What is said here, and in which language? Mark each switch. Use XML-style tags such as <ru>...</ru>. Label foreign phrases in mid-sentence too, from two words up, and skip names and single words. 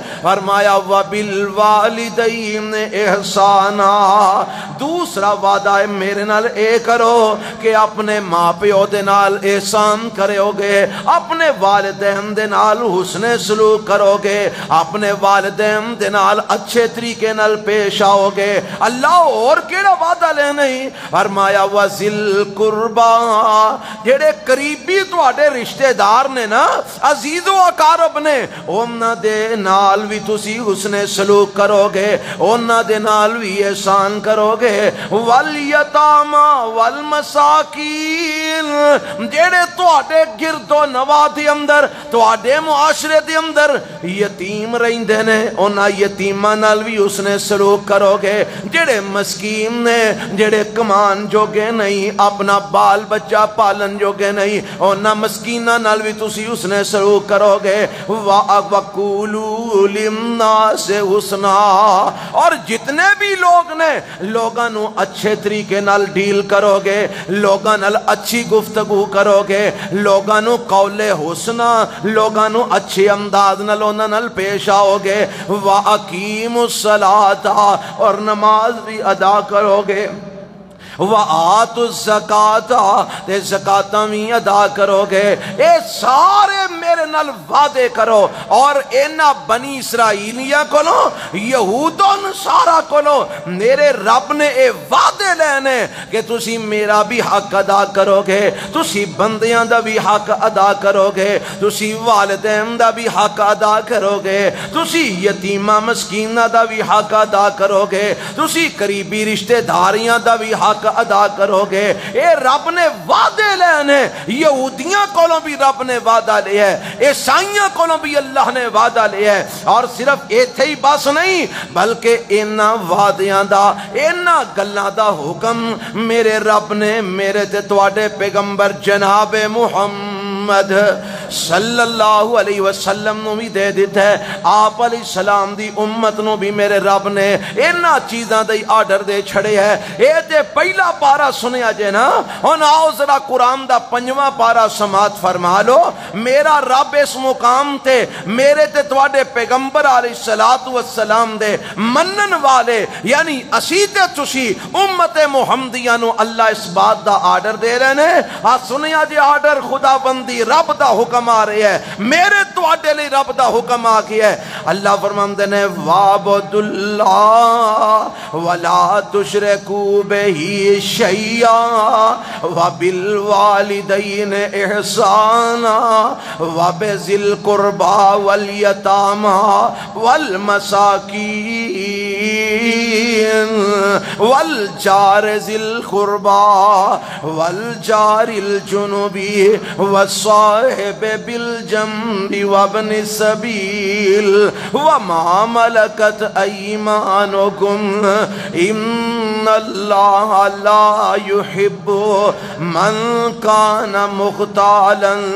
<pa>فرمایا</pa> <ar>وَبِالْوَالِدَيْنِ اِحْسَانًا،</ar> <pa>دوسرا وعدہ ہے میرے نال اے کرو کہ اپنے ماں پیو دے نال احسان کرو گے، اپنے والدین دے نال حسن سلوک کرو گے، اپنے والدین دے نال اچھے طریقے نال پیش آؤ گے۔ اللہ اور کیڑا وعدہ لینا ہی؟</pa> <ar>فرمایا وَذِي الْقُرْبَى،</ar> <pa>جڑے قریبی تواڈے رشتہ دار نے نا، عزیز و اقارب نے، انہاں دے نال بھی تسی حسن سلوک کرو گے اونا دے نال بھی احسان کرو گے والیتاما والمساکین جیڑے تواڈے گرد و نواح دے اندر تواڈے معاشرے دے اندر یتیم رہندے نے اونا یتیماں نال بھی حسن سلوک کرو گے جیڑے مسکین نے جیڑے کمان جوگے نہیں اپنا بال بچہ پالن جوگے نہیں اونا مسکینہ نال بھی تسی حسن سلوک کرو گے</pa> <ar>وَقُولُوا لِلنَّاسِ حُسْنًا</ar> <pa>اور جتنے بھی لوگ نے لوگاں نو اچھے طریقے نال ڈیل کرو گے لوگاں نال اچھی گفتگو کرو گے لوگاں نو</pa> <ar>قول حسنہ</ar> <pa>لوگاں نو اچھے انداز نال اونا نال پیش آؤ گے</pa> <ar>وَأَقِيمُوا الصَّلَاةَ</ar> <pa>اور نماز بھی ادا کرو گے</pa> <ar>وَآتُوا الزَّكَاةَ</ar> <pa>تے زکاتاں بھی ادا کرو گے اے سارے میرے نال وعدے کرو اور اینا بنی اسرائیلیہ کولو یہود و نصارہ کولو میرے رب نے اے وعدے لینے کہ تسی میرا بھی حق ادا کرو گے تسی بندیاں دا بھی حق ادا کرو گے تسی والدین دا بھی حق ادا کرو گے تسی یتیمہ مسکینہ دا بھی حق ادا کرو گے تسی قریبی رشتہ داریاں دا بھی حق ادا کرو گے اے رب نے وعدے لینے یہودیاں کولوں بھی رب نے وعدہ لیا ہے عیسائیاں کولوں بھی اللہ نے وعدہ لیا ہے اور صرف ایتھے ہی بس نہیں بلکہ اینا وعدیاں دا اینا گلاں دا حکم میرے رب نے میرے تے تواڈے پیغمبر جناب محمد</pa> <ar>صلی اللہ علیہ وسلم</ar> <pa>نو بھی دے دیتا ہے آپ</pa> <ar>علیہ السلام</ar> <pa>دی امت نو بھی میرے رب نے اینا چیزاں دی آرڈر دے چھڑے ہے اے تے پہلا پارا سنیا جے نا ہن آؤ ذرا قرآن دا 5واں پارا سماعت فرما لو میرا رب اس مقام تے میرے تے تواڈے پیغمبر</pa> <ar>علیہ السلام</ar> <pa>دے منن والے یعنی اسی تے تسی امت محمدیہ نو اللہ اس بات دا آرڈر دے رہے نے سنیا جے آرڈر خدا بندی رب دا حکم آ رہی ہے میرے تواڈے لئی رب دا حکم آ گیا ہے اللہ فرماندے نے</pa> <ar>وَاعْبُدُوا اللَّهَ وَلَا تُشْرِكُوا بِهِ شَيْئًا وَبِالْوَالِدَيْنِ إِحْسَانًا وَبِذِي الْقُرْبَى وَالْيَتَامَى وَالْمَسَاكِينِ وَالْجَارِ ذِي الْقُرْبَى وَالْجَارِ الْجُنُبِ وَالصَّاحِبِ بِالْجَنبِ وَابْنِ السَّبِيلِ وَمَا مَلَكَتْ أَيْمَانُكُمْ إِنَّ اللَّهَ لَا يُحِبُّ مَنْ كَانَ مُخْتَالًا</ar>